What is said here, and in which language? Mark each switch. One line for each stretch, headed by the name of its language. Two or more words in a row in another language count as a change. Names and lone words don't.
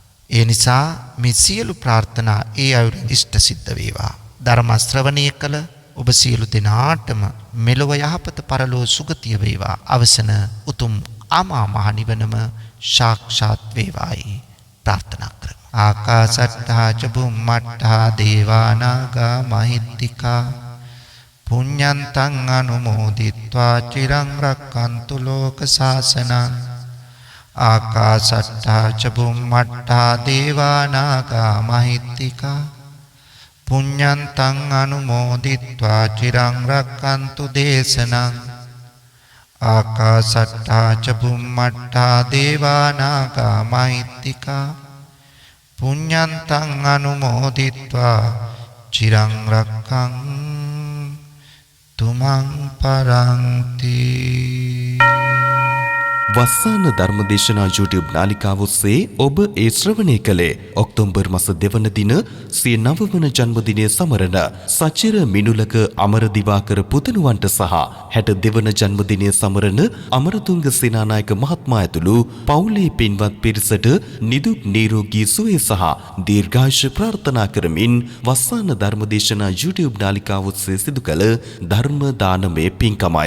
Sinhala: ඒ නිසා මේ සියලු ප්‍රාර්ථනා ඒ අයුරින් ඉෂ්ට සිද්ධ වේවා. ධර්ම ශ්‍රවණය කළ ඔබ සියලු දෙනාටම මෙලොව යහපත පරලෝ සුගතිය වේවා. අවසන උතුම් අමා මහ නිවනම සාක්ෂාත් වේවායි ප්‍රාර්ථනා කරමු.
Pali: ආකාසට්ඨා ච බුම්මට්ඨා දේවානාගා මහිත්‍තිකා පුඤ්ඤන්තං අනුමෝදිත්වා චිරං රක්ඛන්තු ලෝක සාසනං. ආකාසට්ඨා ච බුම්මට්ඨා දේවානාගා මහිත්‍තිකා පුඤ්ඤන්තං අනුමෝදිත්වා චිරං රක්ඛන්තු දේශනං. ආකාසට්ඨා ච බුම්මට්ඨා දේවානාගා මහිත්‍තිකා පුඤ්ඤන්තං අනුමෝදිත්වා චිරං රක්ඛන්තු මං පරන්ති.
Sinhala: වස්සාන ධර්මදේශනා YouTube නාලිකාව ඔස්සේ ඔබ ඒ ශ්‍රවණය කළේ ඔක්තෝබර් මාස 2 වන දින සිය 9 වන ජන්මදිනය සමරන සචිර මිනුලක අමරදිවාකර පුතණුවන්ට සහ 62 වන ජන්මදිනය සමරන අමරතුංග සේනානායක මහත්මයා ඇතුළු පවුලේ පින්වත් පිරිසට නිදුක් නිරෝගී සුවය සහ දීර්ඝායුෂ ප්‍රාර්ථනා කරමින් වස්සාන ධර්මදේශනා YouTube නාලිකාව ඔස්සේ සිදු කළ ධර්ම දානමය පින්කමයි.